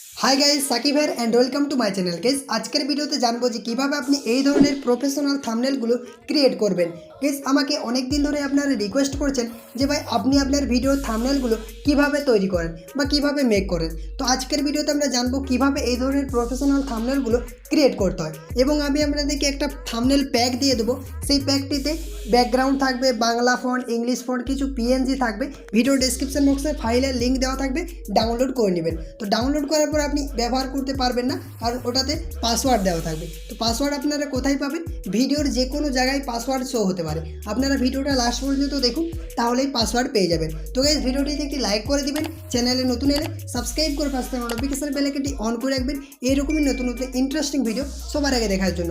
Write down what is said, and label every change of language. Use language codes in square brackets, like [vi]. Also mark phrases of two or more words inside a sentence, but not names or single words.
[en] Hi guys Saqib here and welcome to my channel. [bn] গাইজ আজকাল ভিডিওতে জানবো যে কিভাবে আপনি এই ধরনের প্রোফেশনাল থাম্বনেলগুলো ক্রিয়েট করবেন। গাইজ আমাকে অনেক দিন ধরে আপনারা রিকোয়েস্ট করছেন যে ভাই আপনি আপনার ভিডিওর থাম্বনেলগুলো কিভাবে তৈরি করেন বা কিভাবে মেক করেন। তো আজকের ভিডিওতে আমরা জানবো কিভাবে এই ধরনের প্রোফেশনাল থাম্বনেলগুলো ক্রিয়েট করতে হয় এবং আমি আপনাদেরকে একটা থাম্বনেল প্যাক দিয়ে দেবো। সেই প্যাকটিতে ব্যাকগ্রাউন্ড থাকবে, বাংলা ফন্ট, ইংলিশ ফন্ট, কিছু PNG থাকবে। [en] video description [bn] বক্সে ফাইলের লিংক দেওয়া থাকবে, ডাউনলোড করে নেবেন। তো ডাউনলোড করার পর আপনি ব্যবহার করতে পারবেন না, কারণ ওটাতে পাসওয়ার্ড দেওয়া থাকবে। তো পাসওয়ার্ড আপনারা কোথায় পাবেন? ভিডিওর যে কোনো জায়গায় পাসওয়ার্ড শো হতে পারে। আপনারা ভিডিওটা লাস্ট পর্যন্ত দেখুন, তাহলেই পাসওয়ার্ড পেয়ে যাবেন। তো গাইস ভিডিওটিতে একটি লাইক করে দিবেন, চ্যানেলে নতুন এলে সাবস্ক্রাইব করে পাশে থাকা নোটিফিকেশন বেল আইকনটি অন করে রাখবেন এরকমই নতুন নতুন ইন্টারেস্টিং ভিডিও সবার আগে দেখার জন্য।